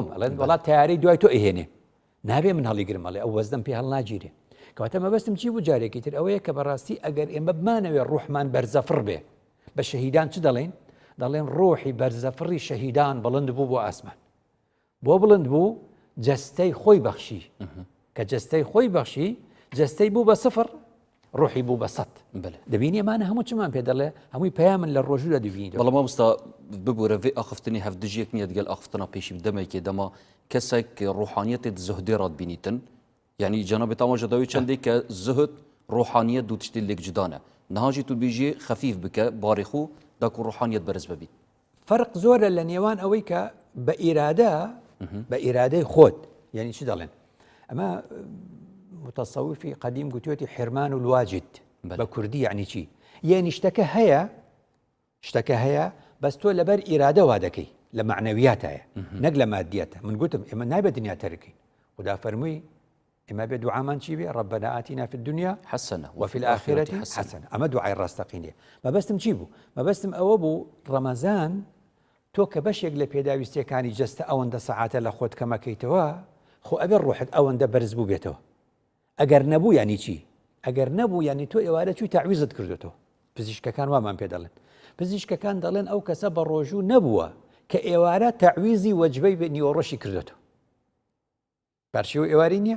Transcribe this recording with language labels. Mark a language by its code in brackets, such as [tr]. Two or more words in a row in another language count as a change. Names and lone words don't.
[ckb] ئەڵێن وڵات تیاری دوای تۆ ئەهێنێ نابێ من هەڵیگرم ئەڵێ ئەو وەزدەم پێ هەڵ ناگیرێ کەواتە مەبەستم چی بوو جارێکی تر ئەوەیە کە بەڕاستی ئەگەر ئێمە بمانەوێ ڕوحمان بەرزەفڕ بێ بە شەهیدان چ دەڵێن ڕۆحی بەرزەفڕی شەهیدان بڵند بوو بۆ ئاسمان بۆ بڵند بوو جەستەی خۆی بەخشی کە جەستەی خۆی بەخشی جەستەی بوو بە سفر ڕۆحی بوو بە سەد دەبینی ئەمانە هەموو چمان پێ دەڵێ هەمووی پەیامن لە ڕۆژوورە دەبینیت [ku] بەڵام مامۆستا ببوورە vê axiftinê hevdijiyek niye digel axiftina pêşî demekê dema kesek ruhaniyetê di zuhdê re dibînîtin yanî cenabê tamaşa dawî çendê ke zuhd ruhaniyet dû tiştê lêk cuda ne niha jî tu bêjî xefîf bike barê xû da ku ruhaniyet beriz bebî [ckb] فەرق زۆرە لە نێوان ئەوەی کە بە ئیرادەی خۆت یعنی چی دەڵێن ئەمە متصوفی قدیم گوتوێتی [ar] حرمان و الواجد [ckb] بە کوردی یعنی چی یعنی شتەکە هەیە بەس تۆ لەبەر ئیرادە وا دەکەی لە معنەویات هەیە نەک لە مادیەتە من گوتم ئێمە نایبێت دنیا تەرکەین خدا فەرمووی ئێمە بێ دوعامان چی بێ [ar] ربنا آتنا في الدنيا حسنة وفي الآخرة حسنة [ckb] ئەمە دوعای ڕاستەقینێ مەبەستم چی بوو مەبەستم ئەوە بوو ڕەمەزان تۆ کە بەشێک لە پێداویستیەکانی جەستە ئەوەندە سەعاتە لە خۆت کەمەکەیتەوە خۆ ئەبێ ڕۆحت ئەوەندە بەرز بوو بێتەوە ئەگەر نەبوو ینی چی ئەگەر نەبوو ینی تۆ ئێوارە چووی تەعویزت کردوێتەوە پزیشکەکان وامان پێ دەڵێن پزیشکەکان دەڵێن ئەو کەسە بە ڕۆژوو نەبووە کە ئێوارە تەعویزی وەجبەی نیوەڕۆشی کردوێتەوە پارچەوە ئێواری نییە